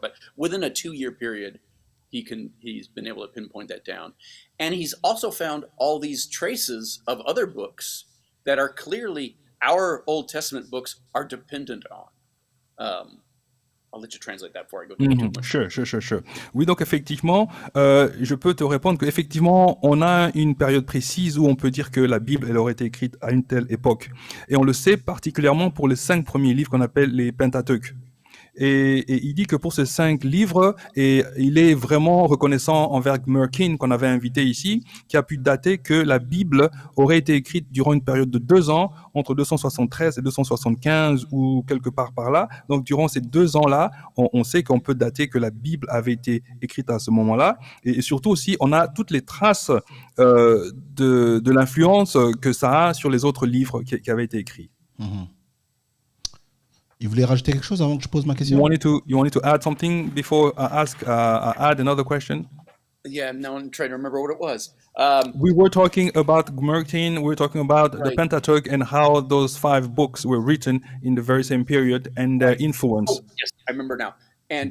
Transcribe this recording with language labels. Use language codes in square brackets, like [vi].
[en] But within a 2-year period, he's been able to pinpoint that down. And he's also found all these traces of other books that are clearly our Old Testament books are dependent on. I'll let you translate that before I go too much. Sure. [fr] Oui, donc effectivement, je peux te répondre qu'effectivement, on a une période précise où on peut dire que la Bible, elle aurait été écrite à une telle époque. Et on le sait particulièrement pour les 5 premiers livres qu'on appelle les Pentateuch. Et il dit que pour ces 5 livres, et il est vraiment reconnaissant envers Gmerkin, qu'on avait invité ici, qui a pu dater que la Bible aurait été écrite durant une période de 2 ans, entre 273 et 275 ou quelque part par là. Donc durant ces 2 ans-là, on sait qu'on peut dater que la Bible avait été écrite à ce moment-là. Et surtout aussi, on a toutes les traces de l'influence que ça a sur les autres livres qui avaient été écrits. Mm-hmm. Il voulait rajouter quelque chose avant que je pose ma question? [en] You wanted to add something before I add another question? Yeah, now I'm trying to remember what it was. We were talking about Gmerkin, we were talking about the Right. Pentateuch and how those 5 books were written in the very same period and their influence. Oh, yes, I remember now. And